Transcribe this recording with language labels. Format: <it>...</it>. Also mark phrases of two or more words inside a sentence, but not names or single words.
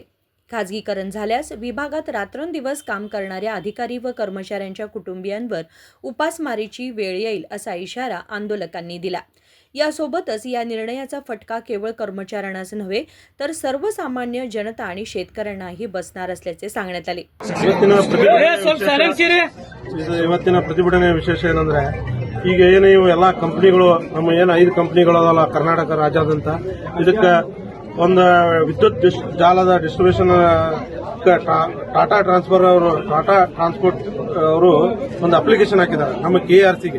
<mr>खासगीकरण झाल्यास विभागात रात्रंदिवस काम करणाऱ्या अधिकारी व कर्मचाऱ्यांच्या कुटुंबियांवर उपासमारीची वेळ येईल असा इशारा आंदोलकांनी दिला. यासोबतच या निर्णयाचा फटका केवळ कर्मचाऱ्यांनाच नव्हे तर सर्वसामान्य जनता आणि शेतकऱ्यांनाही बसणार असल्याचे सांगण्यात आले.</mr> <kn>ಇವತ್ತಿನ ಪ್ರತಿಭಟನೆ ವಿಶೇಷ ಏನಂದ್ರೆ ಈಗ ಏನು ಇವು ಎಲ್ಲ ಕಂಪನಿಗಳು ನಮ್ಮ ಏನು 5 ಕಂಪನಿಗಳು ಅದಲ್ಲ ಕರ್ನಾಟಕ ರಾಜ್ಯಾದ್ಯಂತ ಇದಕ್ಕೆ ಒಂದು ವಿದ್ಯುತ್ ಜಾಲದ ಡಿಸ್ಟ್ರಿಬ್ಯೂಷನ್ ಟಾಟಾ ಟ್ರಾನ್ಸ್ಪೋರ್ಟ್ ಅವರು ಒಂದು ಅಪ್ಲಿಕೇಶನ್ ಹಾಕಿದ್ದಾರೆ ನಮ್ಮ KRCಗೆ.</kn>